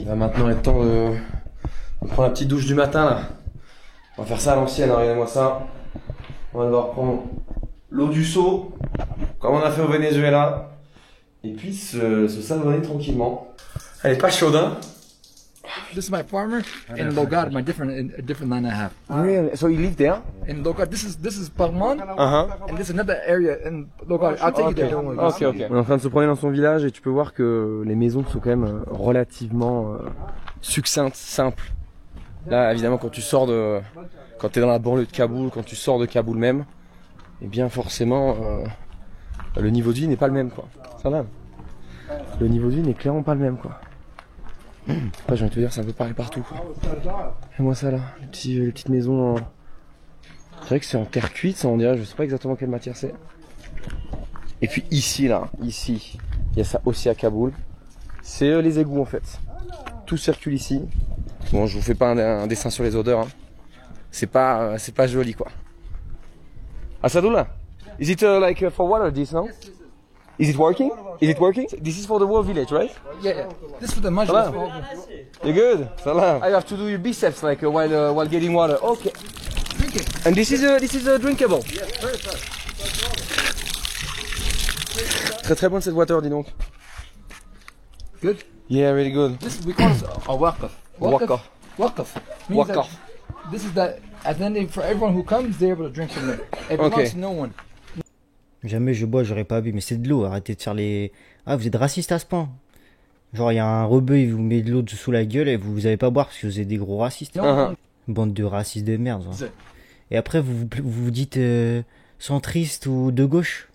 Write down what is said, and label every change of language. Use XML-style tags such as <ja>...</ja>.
<fr>Il va maintenant être temps de prendre la petite douche du matin là. On va faire ça à l'ancienne, hein, regardez-moi ça. On va devoir prendre l'eau du seau, comme on a fait au Venezuela. Et puis se savonner tranquillement. Elle est pas chaude, hein?</fr> <en>This is my farmer in Logard, a different land I have. Really? So you live there? In Logard, this is Palmon, Uh-huh. and this is another area in Logard. I'll take you there. Don't worry. Ok.</en> <fr>On est en train de se promener dans son village et tu peux voir que les maisons sont quand même relativement succinctes, simples. Là, évidemment, quand t'es dans la banlieue de Kaboul, quand tu sors de Kaboul même, eh bien forcément, le niveau de vie n'est pas le même quoi. Ça va. Le niveau de vie n'est clairement pas le même quoi. Après, j'ai envie de te dire, c'est un peu pareil partout quoi. Et moi ça là, les petites maisons en... C'est vrai que c'est en terre cuite, ça on dirait, je sais pas exactement quelle matière c'est. Et puis ici, il y a ça aussi à Kaboul. C'est les égouts en fait. Tout circule ici. Bon, je vous fais pas un dessin sur les odeurs. Hein. C'est pas joli quoi.</fr> <en>Asadoula, is it like for water this now? Is it working? Is it working? This is for the whole village, right? Yeah. This is for the mushroom. Salam. You're good. Salam. I have to do your biceps like while getting water. Okay. Drink it. And this is drinkable.</en> <fr>Très très bonne cette water, dis donc.</fr> <en>Good. Yeah, really good. This we call this a waqf. Waqf. Waqf. Means that Waqf. This is that, and then for everyone who comes, they're able to drink from it. It belongs Okay. to no one.</en> <fr>Jamais je bois, j'aurais pas bu, mais c'est de l'eau, arrêtez de faire les... Ah, vous êtes raciste à ce point. Genre, il y a un rebeu, il vous met de l'eau sous la gueule et vous allez pas boire parce que vous êtes des gros racistes. Bande de racistes de merde. Genre. Et après, vous dites centriste ou de gauche.</fr>